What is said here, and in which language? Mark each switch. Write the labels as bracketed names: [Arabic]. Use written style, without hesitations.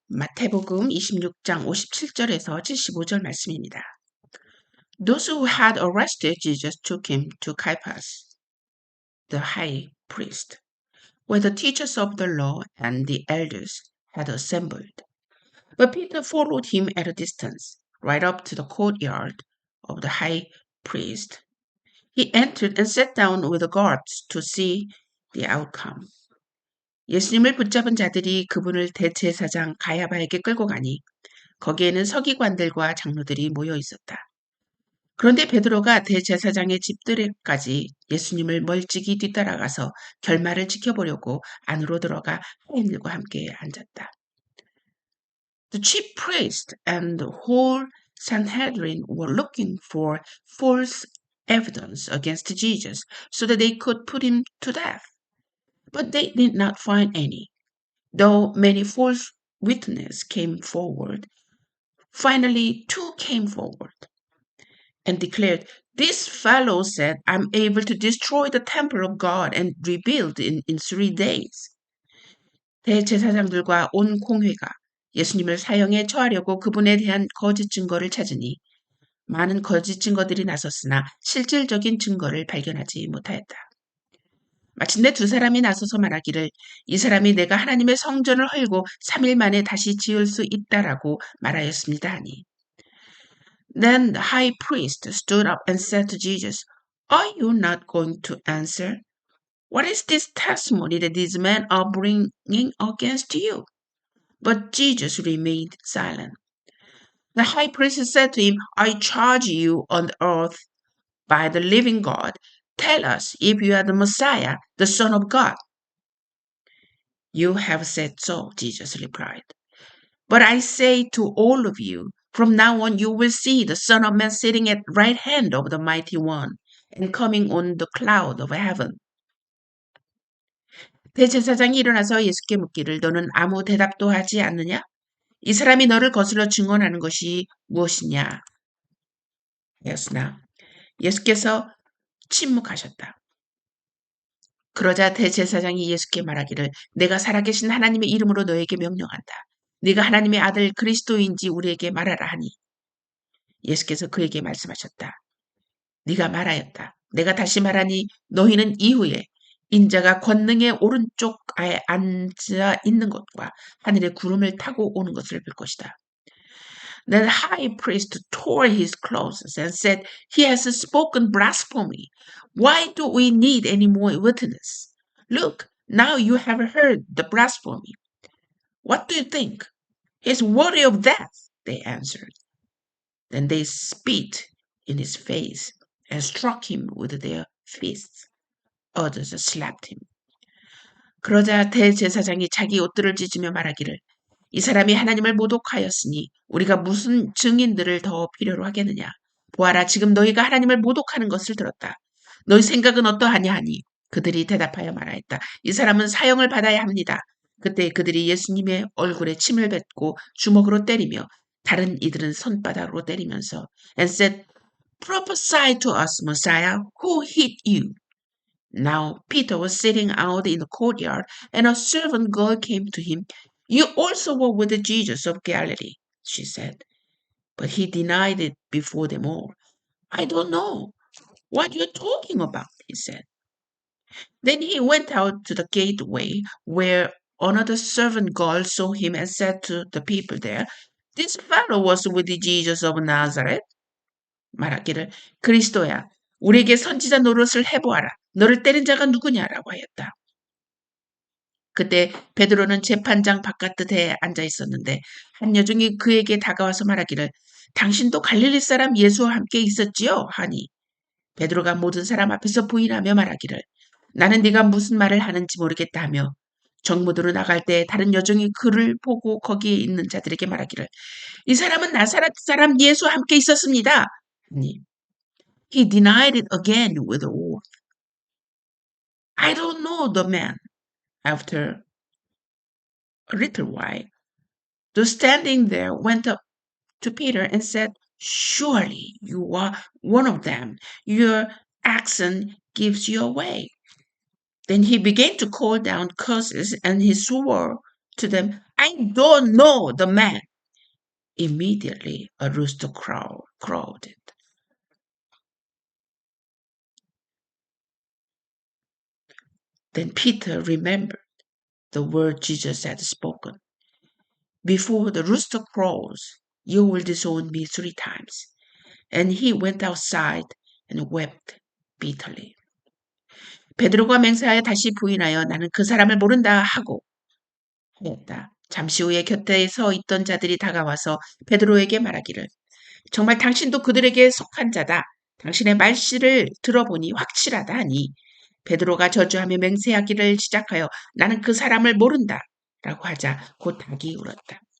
[Korean] 마태복음 26장 57절에서 75절 말씀입니다. [English] Those who had arrested Jesus took him to Caiaphas, the high priest, where the teachers of the law and the elders had assembled. But Peter followed him at a distance, right up to the courtyard of the high priest. He entered and sat down with the guards to see the outcome. [Korean] 예수님을 붙잡은 자들이 그분을 대제사장 가야바에게 끌고 가니 거기에는 서기관들과 장로들이 모여 있었다. 그런데 베드로가 대제사장의 집들에까지 예수님을 멀찍이 뒤따라가서 결말을 지켜보려고 안으로 들어가 하인들과 함께 앉았다. [English] The chief priest and the whole Sanhedrin were looking for false evidence against Jesus so that they could put him to death. But they did not find any. Though many false witnesses came forward, finally 2 came forward and declared, "This fellow said, I'm able to destroy the temple of God and rebuild it in 3 days." [Korean] 대제사장들과 온 공회가 예수님을 사형에 처하려고 그분에 대한 거짓 증거를 찾으니 많은 거짓 증거들이 나섰으나 실질적인 증거를 발견하지 못하였다. 마침내 2 사람이 나서서 말하기를 이 사람이 내가 하나님의 성전을 헐고 3일 만에 다시 지을 수 있다라고 말하였습니다 하니. [English] Then the high priest stood up and said to Jesus, "Are you not going to answer? What is this testimony that these men are bringing against you?" But Jesus remained silent. The high priest said to him, "I charge you on earth by the living God. Tell us if you are the Messiah, the Son of God." "You have said so," Jesus replied. "But I say to all of you, from now on you will see the Son of Man sitting at the right hand of the Mighty One and coming on the cloud of heaven." [Korean] 대제사장이 일어나서 예수께 묻기를 너는 아무 대답도 하지 않느냐? 이 사람이 너를 거슬러 증언하는 것이 무엇이냐? 하였으나 예수께서 침묵하셨다. 그러자 대제사장이 예수께 말하기를 내가 살아계신 하나님의 이름으로 너에게 명령한다. 네가 하나님의 아들 그리스도인지 우리에게 말하라 하니 예수께서 그에게 말씀하셨다. 네가 말하였다. 내가 다시 말하니 너희는 이후에 인자가 권능의 오른쪽에 앉아 있는 것과 하늘의 구름을 타고 오는 것을 볼 것이다. [English] Then the high priest tore his clothes and said, "He has spoken blasphemy. Why do we need any more witness? Look, now you have heard the blasphemy. What do you think? He is worthy of death," they answered. Then they spit in his face and struck him with their fists. Others slapped him. [Korean] 그러자 대제사장이 자기 옷들을 찢으며 말하기를 이 사람이 하나님을 모독하였으니 우리가 무슨 증인들을 더 필요로 하겠느냐. 보아라 지금 너희가 하나님을 모독하는 것을 들었다. 너희 생각은 어떠하냐 하니 그들이 대답하여 말하였다. 이 사람은 사형을 받아야 합니다. 그때 그들이 예수님의 얼굴에 침을 뱉고 주먹으로 때리며 다른 이들은 손바닥으로 때리면서 [English] and said, "Prophesy to us, Messiah, who hit you?" Now Peter was sitting out in the courtyard, and a servant girl came to him. "You also were with Jesus of Galilee," she said. But he denied it before them all. "I don't know what you're talking about," he said. Then he went out to the gateway where another servant girl saw him and said to the people there, "This fellow was with Jesus of Nazareth." [Korean] 말하기를 그리스도야 우리에게 선지자 노릇을 해보아라. 너를 때린 자가 누구냐라고 하였다. 그때 베드로는 재판장 바깥에 앉아 있었는데 한 여종이 그에게 다가와서 말하기를 당신도 갈릴리 사람 예수와 함께 있었지요? 하니 베드로가 모든 사람 앞에서 부인하며 말하기를 나는 네가 무슨 말을 하는지 모르겠다 하며 정무도로 나갈 때 다른 여종이 그를 보고 거기에 있는 자들에게 말하기를 이 사람은 나사렛 사람 예수와 함께 있었습니다. 하니 [English] he denied it again with an oath. "I don't know the man." After a little while, those standing there went up to Peter and said, "Surely you are one of them. Your accent gives you away." Then he began to call down curses and he swore to them, I don't know the man. Immediately a rooster crowed. Then Peter remembered the word Jesus had spoken. Before the rooster crows, you will disown me 3 times. And he went outside and wept bitterly. [Korean] 베드로가 맹세하여 다시 부인하여 나는 그 사람을 모른다 하고 하였다. 잠시 후에 곁에 서 있던 자들이 다가와서 베드로에게 말하기를 정말 당신도 그들에게 속한 자다. 당신의 말씨를 들어보니 확실하다 하니 베드로가 저주하며 맹세하기를 시작하여 나는 그 사람을 모른다 라고 하자 곧 닭이 울었다.